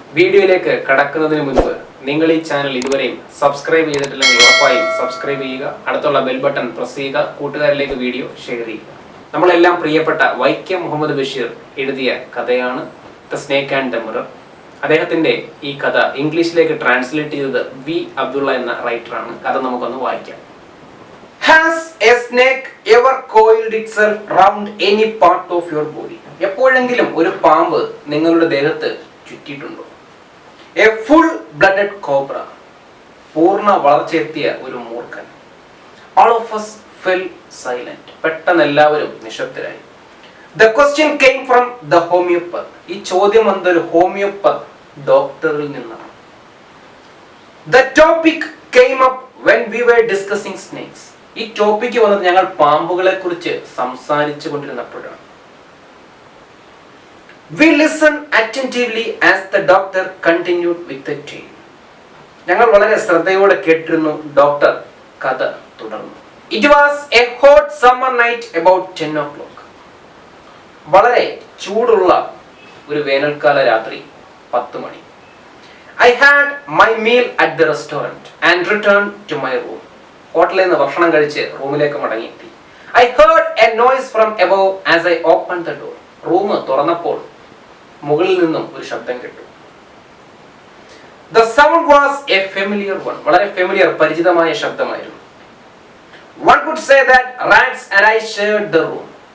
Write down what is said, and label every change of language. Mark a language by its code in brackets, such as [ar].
[ml] വീഡിയോയിലേക്ക് കടക്കുന്നതിന് മുൻപ് നിങ്ങൾ ഈ ചാനൽ ഇതുവരെയും സബ്സ്ക്രൈബ് ചെയ്തിട്ടില്ലെങ്കിൽ ഉറപ്പായും സബ്സ്ക്രൈബ് ചെയ്യുക. അടുത്തുള്ള ബെൽ ബട്ടൺ പ്രസ് ചെയ്യുക. കൂട്ടുകാരിലേക്ക് വീഡിയോ ഷെയർ ചെയ്യുക. നമ്മളെല്ലാം പ്രിയപ്പെട്ട വൈക്കം മുഹമ്മദ് ബഷീർ എഴുതിയ കഥയാണ് the snake and the mirror. അദ്ദേഹത്തിന്റെ ഈ കഥ ഇംഗ്ലീഷിലേക്ക് ട്രാൻസ്ലേറ്റ് ചെയ്തത് വി അബ്ദുള്ള എന്ന റൈറ്ററാണ്. കഥ നമുക്കൊന്ന് വായിക്കാം. [en] Has a snake ever coiled itself round any part of your body? [ml] എപ്പോഴെങ്കിലും ഒരു പാമ്പ് നിങ്ങളുടെ ദേഹത്ത് ചുറ്റിയിട്ടുണ്ടോ? [en] A full blooded cobra, [ml] പൂർണ്ണ വളർച്ചയെത്തിയ ഒരു മൂർഖൻ. [en] All of us fell silent. [ml] പെട്ടെന്ന് എല്ലാവരും നിശബ്ദരായി. [en] The question came from the homeopath. [ml] ഈ ചോദ്യം വന്നൊരു ഹോമിയോപ്പത്ത് ഡോക്ടറിൽ നിന്നാണ്. [en] The topic came up when we were discussing snakes. [ml] ഈ ടോപ്പിക്ക് വന്നത് ഞങ്ങൾ പാമ്പുകളെ കുറിച്ച് സംസാരിച്ചു കൊണ്ടിരുന്നപ്പോഴാണ്. [en] We listened attentively as the doctor continued with the tale. [ml] ഞങ്ങൾ വളരെ ശ്രദ്ധയോടെ കേട്ടിരുന്നു. ഡോക്ടർ കഥ തുടർന്നു. [en] It was a hot summer night about 10 o'clock. [ml] വളരെ ചൂടുള്ള ഒരു വേനൽക്കാല രാത്രി 10 മണി. [en] I had my meal at the restaurant and returned to my room. [ml] ഹോട്ടലിൽ നിന്ന് ഭക്ഷണം കഴിച്ച് റൂമിലേക്ക് മടങ്ങിയെത്തി. [en] I heard a noise from above as I opened the door. [ml] Room തുറന്നപ്പോൾ മുകളിൽ നിന്നും ഒരു ശബ്ദം കേട്ടു. [en] The sound was a familiar one. [ml] വളരെ ഫെമിലിയർ, പരിചിതമായ ശബ്ദമായിരുന്നു. [en] One could say that rats and I shared the room.